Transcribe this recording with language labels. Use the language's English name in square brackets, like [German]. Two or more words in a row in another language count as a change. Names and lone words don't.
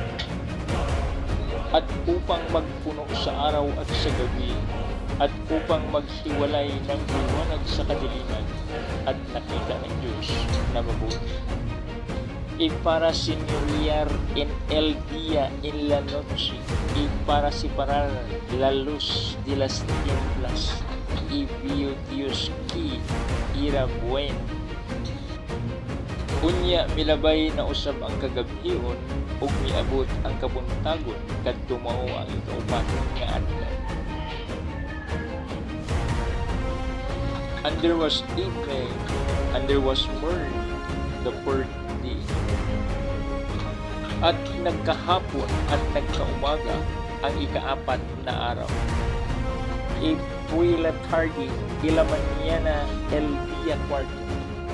[Filipino] At upang magpuno sa araw at sa gabi, at upang maghiwalay ng liwanag sa kadiliman, at nakita ng Diyos na mabuti. [Spanish] Y para señorear en el día en la noche, y para separar la luz de las tinieblas, y vio Dios que era bueno. [Cebuano] Unya milabay na usab ang kagabhion ug miabot ang kabuntagon kadto mao ang ikaupat nga adlaw. [English] And there was evening, and there was morning, the fourth day. [Filipino] At nagkahapon at nagkaumaga ang ikaapat na araw. [Spanish] Y fue la tarde y la mañana el día cuarto.